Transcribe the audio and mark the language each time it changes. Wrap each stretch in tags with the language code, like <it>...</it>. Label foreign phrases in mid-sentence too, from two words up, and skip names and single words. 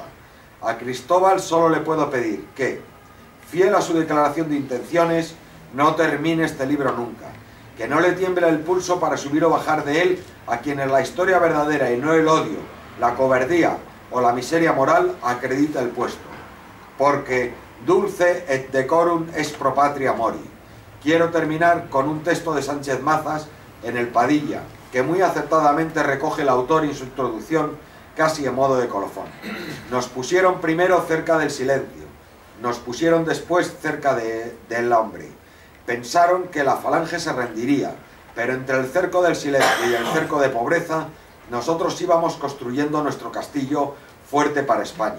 <es>A Cristóbal solo le puedo pedir que, fiel a su declaración de intenciones, no termine este libro nunca, que no le tiemble el pulso para subir o bajar de él a quienes la historia verdadera y no el odio, la cobardía o la miseria moral acredita el puesto.</es> <la>Porque dulce et decorum est pro patria mori.</la> <es>Quiero terminar con un texto de Sánchez Mazas en El Padilla, que muy acertadamente recoge el autor en su introducción, casi en modo de colofón. Nos pusieron primero cerca del silencio, nos pusieron después cerca del hombre. Pensaron que la falange se rendiría, pero entre el cerco del silencio y el cerco de pobreza, nosotros íbamos construyendo nuestro castillo fuerte para España.</es>